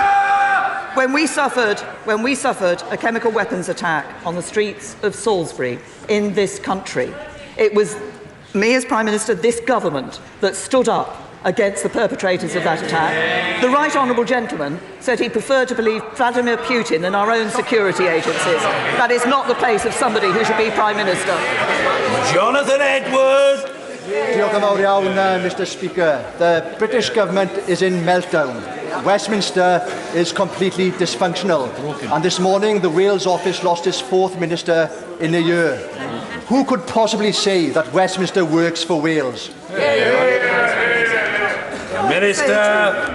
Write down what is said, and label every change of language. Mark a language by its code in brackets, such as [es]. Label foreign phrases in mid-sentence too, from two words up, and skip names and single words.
[en] When we suffered a chemical weapons attack on the streets of Salisbury in this country, it was me as Prime Minister, this government, that stood up against the perpetrators of that attack. The right honourable gentleman said he preferred to believe Vladimir Putin than our own security agencies. That is not the place of somebody who should be Prime Minister. Jonathan Edwards. [cy] Diolch yn fawr iawn, [en] Mr. Speaker. The British government is in meltdown. Westminster is completely dysfunctional. And this morning, the Wales office lost its fourth minister in a year. Who could possibly say that Westminster works for Wales? Minister.